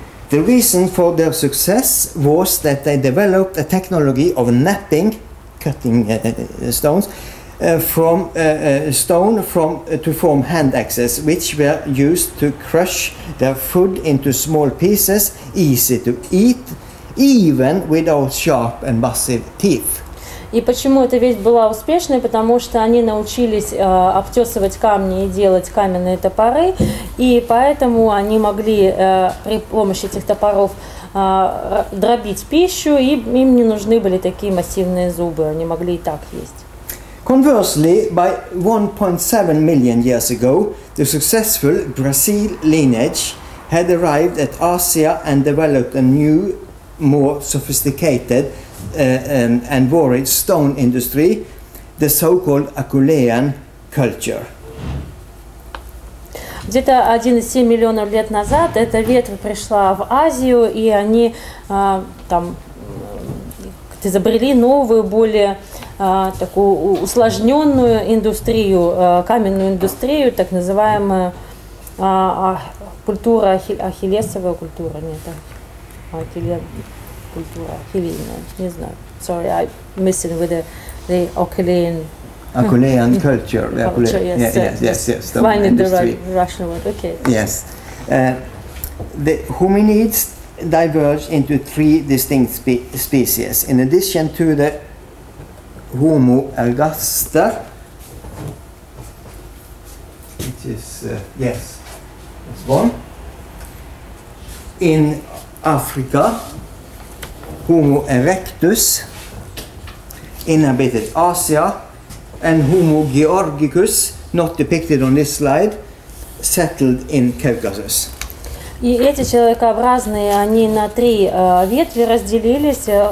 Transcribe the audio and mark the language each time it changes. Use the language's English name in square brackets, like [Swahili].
[English] The reason for their success was that they developed a technology of cutting stones from stone to form hand axes, which were used to crush their food into small pieces, easy to eat, even without sharp and massive teeth. [Russian] И почему эта вещь была успешной? Потому что они научились обтесывать камни и делать каменные топоры, и поэтому они могли при помощи этих топоров дробить пищу, и им не нужны были такие массивные зубы, они могли и так есть. [English] Conversely, by 1.7 million years ago, the successful Brazil lineage had arrived at Asia and developed a new, more sophisticated and varied stone industry, the so-called Acheulean culture. [Russian] Где-то 1,7 миллионов лет назад эта ветвь пришла в Азию, и они там изобрели новую, более такую усложненную индустрию, каменную индустрию, так называемая культура, ахиллесовая культура, нет, культура ахиллейная, не знаю. [English] Sorry, I'm missing with the Acheulean Culture. Yes. Finding the right Russian word. Okay. Yes. The hominids diverged into 3 distinct species. In addition to the Homo ergaster, which is this one. In Africa, Homo erectus inhabited Asia, and Homo georgicus, not depicted on this slide, settled in Caucasus. [Russian] И эти человекообразные, они на 3 ветви разделились.